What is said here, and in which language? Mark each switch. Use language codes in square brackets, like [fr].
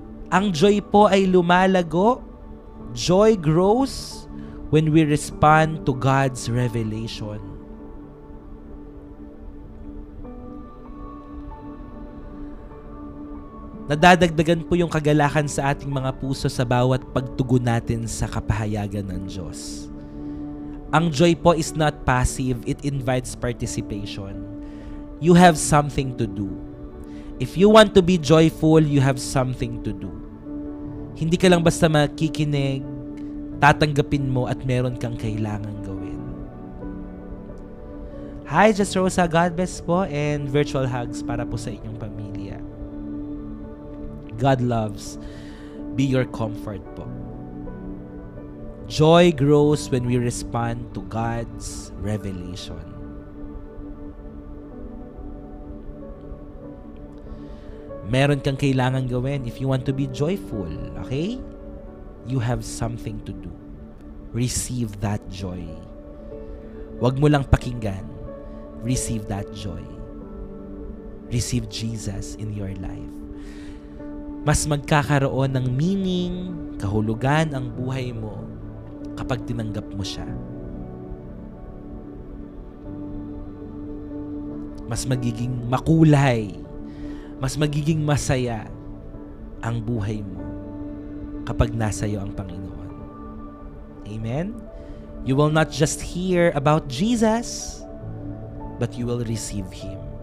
[tl] Ang joy po ay lumalago. [en] Joy grows when we respond to God's revelation. [tl] Nadadagdagan po yung kagalakan sa ating mga puso sa bawat pagtugon natin sa kapahayagan ng Diyos. [en] Ang joy po is not passive, it invites participation. You have something to do. If you want to be joyful, you have something to do. [tl] Hindi ka lang basta makikinig, tatanggapin mo at meron kang kailangang gawin. [en] Hi, Just Rosa, God bless po, and virtual hugs [tl] para po sa inyong pamilya. [en] God loves, be your comfort po. Joy grows when we respond to God's revelation. [tl] Meron kang kailangan gawin [en] if you want to be joyful, okay? You have something to do. Receive that joy. [tl] Huwag mo lang pakinggan. [en] Receive that joy. Receive Jesus in your life. [tl] Mas magkakaroon ng meaning, kahulugan ang buhay mo kapag tinanggap mo siya. Mas magiging makulay, mas magiging masaya ang buhay mo kapag nasa iyo ang Panginoon. Amen? [en] You will not just hear about Jesus, but you will receive Him.